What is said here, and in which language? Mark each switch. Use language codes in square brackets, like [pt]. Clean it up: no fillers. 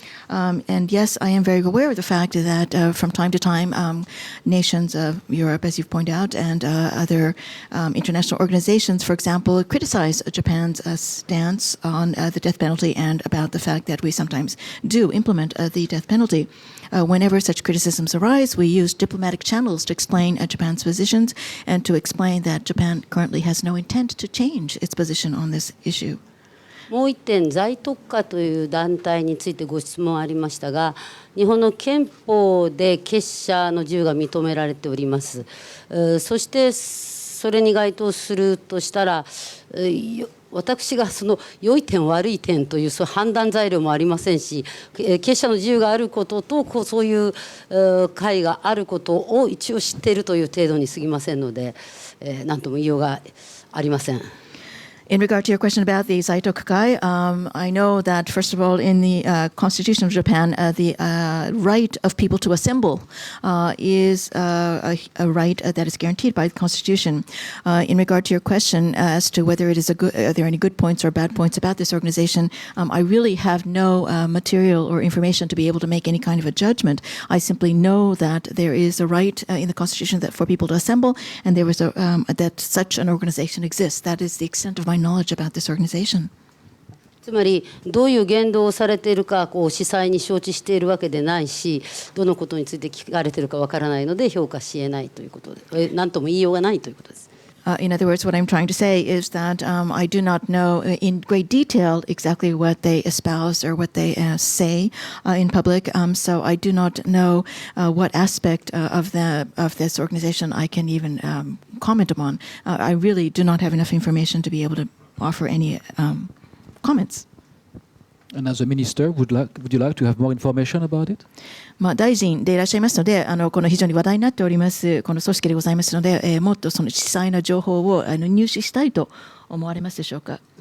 [en] And yes, I am very aware of the fact that from time to time, nations of Europe, as you've pointed out, and other international organizations, for example, criticize Japan's stance on the death penalty and about the fact that we sometimes do implement the death penalty. Whenever such criticisms arise, we use diplomatic channels to explain Japan's positions and to explain that Japan currently has no intent to change its position on this issue. [ja] もう一点、在特化という団体についてご質問ありましたが、日本の憲法で結社の自由が認められております。そしてそれに該当するとしたら、私がその良い点悪い点というそう判断材料もありませんし、結社の自由があることとそういう会があることを一応知っているという程度に過ぎませんので、何とも言いようがありません。 [en] In regard to your question about the Zaitokukai, I know that, first of all, in the Constitution of Japan, the right of people to assemble is a right that is guaranteed by the Constitution. In regard to your question as to whether it is are there any good points or bad points about this organization, I really have no material or information to be able to make any kind of a judgment. I simply know that there is a right in the Constitution that for people to assemble, and there was that such an organization exists. That is the extent of my knowledge about this organization. [ja] つまりどういう言動をされているか司祭に承知しているわけでないし、どのことについて聞かれているかわからないので評価し得ないということで、何とも言いようがないということです。 [en] In other words, what I'm trying to say is that I do not know in great detail exactly what they espouse or what they say in public. So I do not know what aspect of this organization I can even comment upon. I really do not have enough information to be able to offer any comments. And as a minister, would you like to have more information about it? [ja] 大臣でいらっしゃいますので、この非常に話題になっておりますこの組織でございますので、もっとその細細な情報を入手したいと思われますでしょうか。